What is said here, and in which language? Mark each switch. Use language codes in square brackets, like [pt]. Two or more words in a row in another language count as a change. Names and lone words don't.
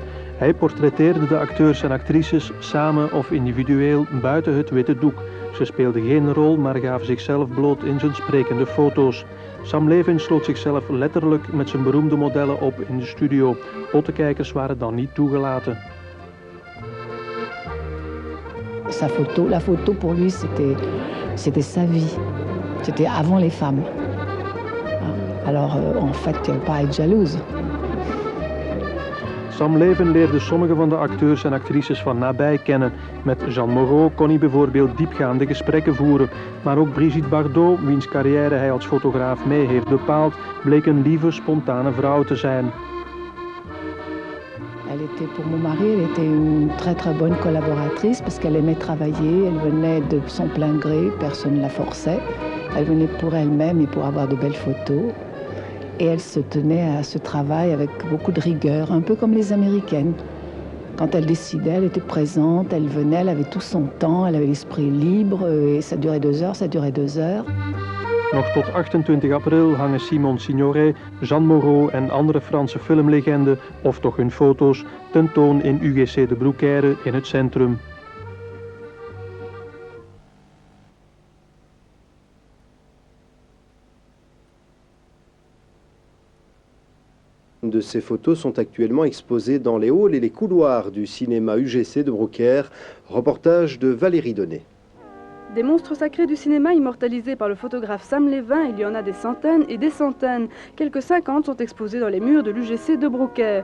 [nl] Hij portretteerde de acteurs en actrices samen of individueel buiten het witte doek. Ze speelden geen rol, maar gaven zichzelf bloot in zijn sprekende foto's. Sam Levin sloot zichzelf letterlijk met zijn beroemde modellen op in de studio. Pottenkijkers waren dan niet toegelaten. [fr] La photo pour lui c'était sa vie. C'était avant les femmes. Alors en fait, il n'y avait pas à être jalouse. [nl] Sam Levin leerde sommige van de acteurs en actrices van nabij kennen. Met Jeanne Moreau kon hij bijvoorbeeld diepgaande gesprekken voeren. Maar ook Brigitte Bardot, wiens carrière hij als fotograaf mee heeft bepaald, bleek een lieve, spontane vrouw te zijn. [fr] Elle était pour mon mari, elle était une très très bonne collaboratrice parce qu'elle aimait travailler, elle venait de son plein gré, personne ne la forçait. Elle venait pour elle-même et pour avoir de belles photos. Et elle se tenait à ce travail avec beaucoup de rigueur, un peu comme les Américaines. Quand elle décidait, elle était présente, elle venait, elle avait tout son temps, elle avait l'esprit libre et ça durait 2 heures, ça durait 2 heures. [nl] Nog tot 28 april hangen Simone Signoret, Jeanne Moreau en andere Franse filmlegenden, of toch hun foto's, tentoon in UGC de Broeckère in het centrum. [fr] De ces photos sont actuellement exposées dans les halls et les couloirs du cinéma UGC de Broeckère. Reportage de Valérie Donnet. Des monstres sacrés du cinéma immortalisés par le photographe Sam Levin, il y en a des centaines et des centaines. Quelques 50 sont exposés dans les murs de l'UGC de Broeckère.